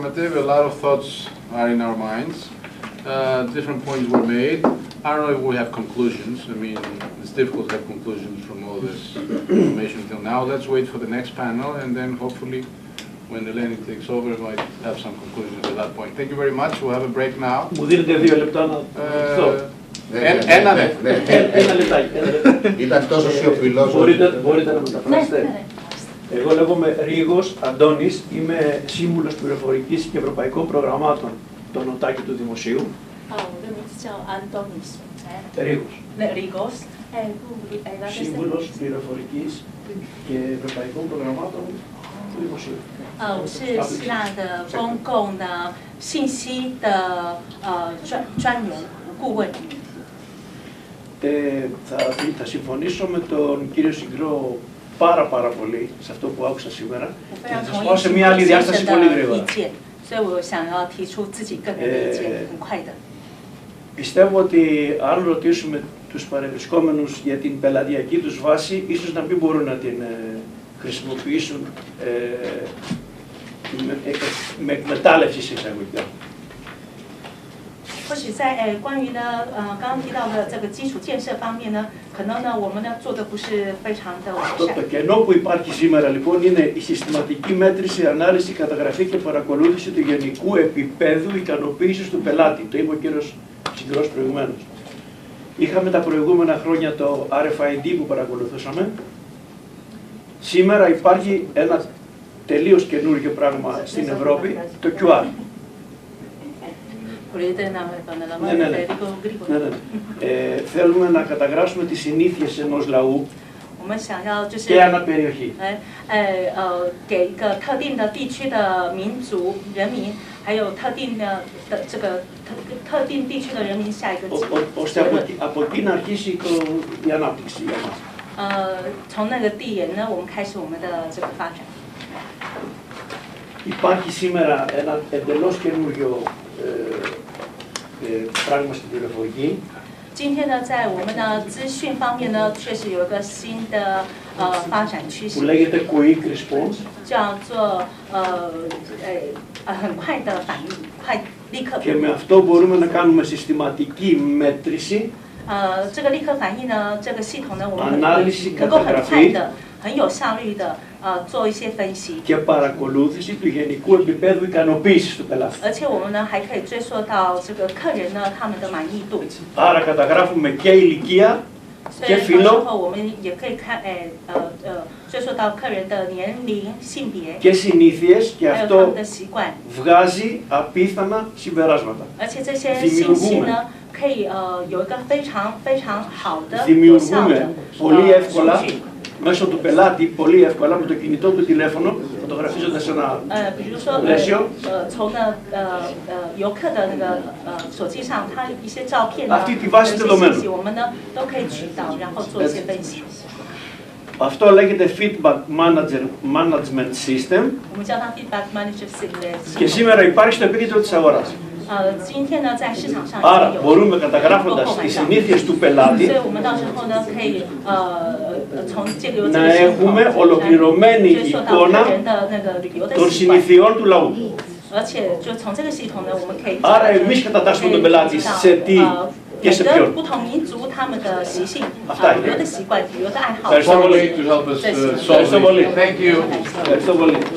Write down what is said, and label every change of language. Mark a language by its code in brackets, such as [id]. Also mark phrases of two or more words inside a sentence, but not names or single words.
[en] A lot of thoughts are in our minds. Different points were made. I don't know if we have conclusions. I mean, it's difficult to have conclusions from all this information until now. Let's wait for the next panel, and then hopefully when Eleni takes over, we might have some conclusions at that point. Thank you very much. We'll have a break now. [el] Μου δίνετε 2 λεπτά να το Ένα λεπτό. Ένα λεπτάκι. Ήταν τόσο σιωπηλός. Μπορείτε να μεταφράσετε. Εγώ λέγομαι Ρίγος Αντώνης, είμαι σύμβουλος πληροφορικής και ευρωπαϊκών προγραμμάτων των ΟΤΑΚΙ του Δημοσίου. Ρίγος. Σύμβουλος πληροφορικής και ευρωπαϊκών προγραμμάτων του Δημοσίου. [zh] 我是希腊的公共的信息的专员顾问。 [el] Θα συμφωνήσω με τον κύριο Syngros πάρα πολύ σε αυτό που άκουσα σήμερα και θα σας πάω σε μια άλλη διάσταση πολύ γρήγορα. Πιστεύω ότι αν ρωτήσουμε τους παρευρισκόμενους για την πελατειακή τους βάση, ίσως να μην μπορούν να την χρησιμοποιήσουν με εκμετάλλευση εισαγωγικά. [zh] 或许在关于呢刚刚提到的这个基础建设方面呢，可能呢我们呢做的不是非常的完善。 [el] Το κενό που υπάρχει σήμερα λοιπόν είναι η συστηματική μέτρηση, ανάλυση, καταγραφή και παρακολούθηση του γενικού επίπεδου ικανοποίησης του πελάτη. Το είπε ο κύριος Syngros προηγουμένως. Είχαμε τα προηγούμενα χρόνια το RFID που παρακολουθούσαμε. Σήμερα υπάρχει ένα τελείως καινούργιο πράγμα στην Ευρώπη, το QR. Θέλουμε να καταγράψουμε τις συνήθειες ενός λαού [zh] 我们想要就是 [el] και αναπεριοχή. [zh] 给一个特定的地区的民族人民，还有特定的这个特定地区的人民下一个结论。 [el] ώστε από εκεί να αρχίσει η ανάπτυξη για μας. [zh] 从那个地点呢，我们开始我们的这个发展。 [el] Υπάρχει σήμερα ένα εντελώς καινούριο πράγμα στην πληροφορική. [zh] 今天呢，在我们的资讯方面呢，确实有一个新的发展趋势。 [el] που λέγεται [en] quick response. [zh] 叫做很快的反应，快立刻。 [el] Και με αυτό μπορούμε να κάνουμε συστηματική μέτρηση. [zh] 这个立刻反应呢，这个系统呢，我们 [el] ανάλυση, [zh] 能够很快 [el] καταγραφή [zh] 的、很有效率的做一些分析。 [el] και παρακολούθηση του γενικού επίπεδου ικανοποίησης του πελάτη. [zh] 而且我们呢还可以追溯到这个客人呢他们的满意度。 [el] Άρα καταγράφουμε και ηλικία [zh] 所 [el] και [zh] 以到时 [el] φύλο [zh] 候我们也可以看追溯到客人的年龄、性别， [el] και συνήθειες και [zh] 还有他 [el] αυτό [zh] 们的习惯。 [el] βγάζει απίθανα συμπεράσματα. [zh] 而且这些信息呢，可以有一个非常好的有效 [el] Δημιουργούμε [zh] 的 [el] πολύ εύκολα [zh] 数据。 [el] μέσω του πελάτη, πολύ εύκολα με το κινητό του τηλέφωνο, φωτογραφίζοντας ένα [zh] 比如说 [el] πλαίσιο. [zh] 从游客的那个手机上，他一些照片呢， [el] Αυτή τη βάση [zh] 有一些 [el] δεδομένων. [zh] 信息，我们呢都可以取到，然后做一些分析。 [el] Αυτό λέγεται [en] feedback management system [zh] 我们叫它 [en] feedback management [el] και σήμερα υπάρχει στο επίκεντρο της αγοράς. [zh] 今天呢，在市场上 [el] Άρα [zh] 已经有 [el] μπορούμε καταγράφοντας τις συνήθειες του πελάτη [zh] 所以我们到时候呢，可以从这个 [el] να έχουμε ολοκληρωμένη [zh] 追溯到客 [el] εικόνα [zh] 人的那个旅游的 [el] των [zh] 习惯。 [el] συνηθιών του λαού. [zh] 而且就从这个系统呢，我们可以 [el] Άρα εμείς κατατάσσουμε τον πελάτη σε τι και σε [zh] 每个 [el] ποιον. [zh] 不同民族他们的习性、 [el] Αυτά [zh] 旅 [el] είναι. [zh] 游的习惯、旅游的爱好。 [el] Ευχαριστώ πολύ. [en] To help us solve [el] Ευχαριστώ [en] this. [el] πολύ. [en] Thank you. [el] Ευχαριστώ πολύ.